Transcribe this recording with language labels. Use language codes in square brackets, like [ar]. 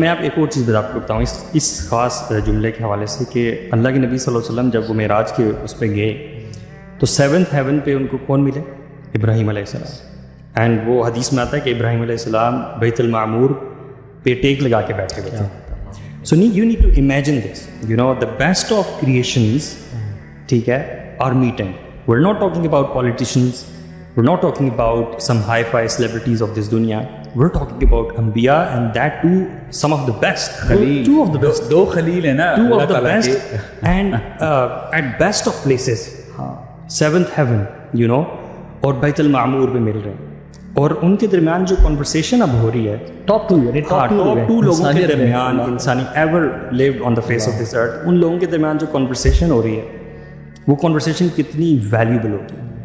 [ur] میں آپ ایک اور چیز آپ کو بتاؤں اس خاص جملے کے حوالے سے کہ اللہ کے نبی صلی اللہ علیہ وسلم جب وہ معراج کے اس پہ گئے تو 7th ہیون پہ ان کو کون ملے؟ ابراہیم علیہ السلام. اینڈ وہ حدیث میں آتا ہے کہ ابراہیم علیہ السلام بیت المعمور پہ ٹیک لگا کے بیٹھے ہوئے تھے. [en] So you need to imagine this. You know, the best of creations, [ur] ٹھیک ہے, [en] are meeting. We're not talking about politicians. We're not talking about some hi-fi celebrities of this dunya. We're talking about Anbiya, and that too, some of the best. Two of the best. [ur] دو خلیل ہیں نا, [en] 2 of the best, and at best of places. [ur] 7th heaven, [en] you know, [ur] اور بیت المعمور پہ مل رہے ہیں, اور ان کے درمیان جو کنورسیشن اب ہو رہی ہے, ٹاپ 2 لوگوں کے درمیان انسانی [en] ever lived on the face of this earth, [ur] ان لوگوں کے درمیان جو کنورسیشن ہو رہی ہے وہ کنورسیشن کتنی ویلیوبل ہوگی.